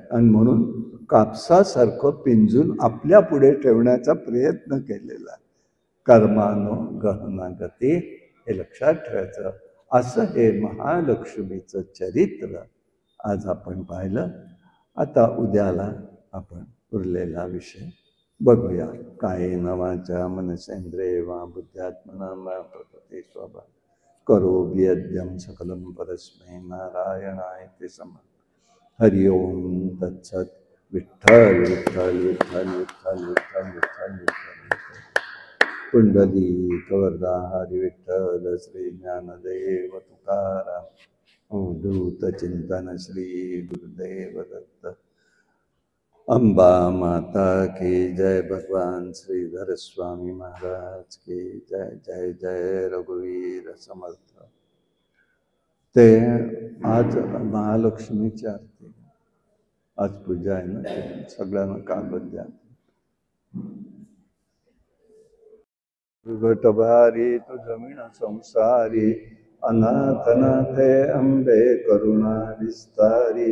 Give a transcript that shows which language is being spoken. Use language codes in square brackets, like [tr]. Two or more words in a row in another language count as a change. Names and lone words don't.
[mr] आणि म्हणून कापसासारखं पिंजून आपल्या पुढे ठेवण्याचा प्रयत्न केलेला. [sa] कर्मानो गहना गती, [mr] हे लक्षात ठेवायचं. असं हे महालक्ष्मीचं चरित्र आज आपण पाहिलं. आता उद्याला आपण उरलेला विषय बघूया. [sa] कायेन वाचा मनसेंद्रिये वा बुद्ध्यात्मना वा प्रकृती स्वभाव करोमि यद्यं सकलं परस्मै नारायणाय समर्पयामि. हरि ओम तत्सत्. [mr] विठ्ठल विठ्ठल विठ्ठल विठ्ठल विठ्ठल विठ्ठल विठ्ठल. पुंडलिक वरदा हरी विठ्ठल. श्री ज्ञानदेव तुकाराम. अवधूत चिंतन श्री गुरुदेव दत्त. अंबा माता [hi] की जय. [mr] भगवान श्रीधर स्वामी महाराज [hi] की जय. [mr] जय जय रघुवीर समर्थ. ते आज महालक्ष्मीची आरती, आज पूजा आहे ना, सगळ्यांना कागद द्या. घटभारी तु जमीन संसारी, अनाथनाथे अंबे करुणा विस्तारी.